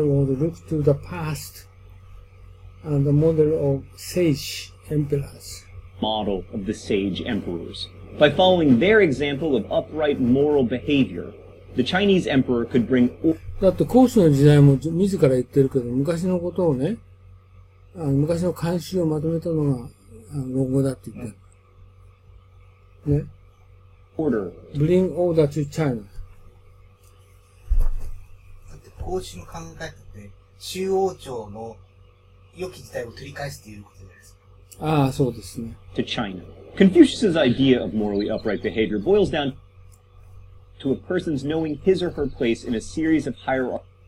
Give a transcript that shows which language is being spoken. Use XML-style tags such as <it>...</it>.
<en>look to the past and the model of sage emperors. Model of the sage emperors. By following their example of upright moral behavior, the Chinese emperor could bring...</en> <ja>だって孔子の時代も自ら言ってるけど、昔のことをね、昔の慣習をまとめたのが論語だって言ってる。ね。</ja> <en>order. Bring order to China.</en> <ja>だって孔子の考え方って中央朝の良き時代を取り返すということじゃないですか。ああ、そうですね。</ja> <en>To China. Confucius's idea of morally upright behavior boils down to a person's knowing his or her place in a series of hierarchies.</en>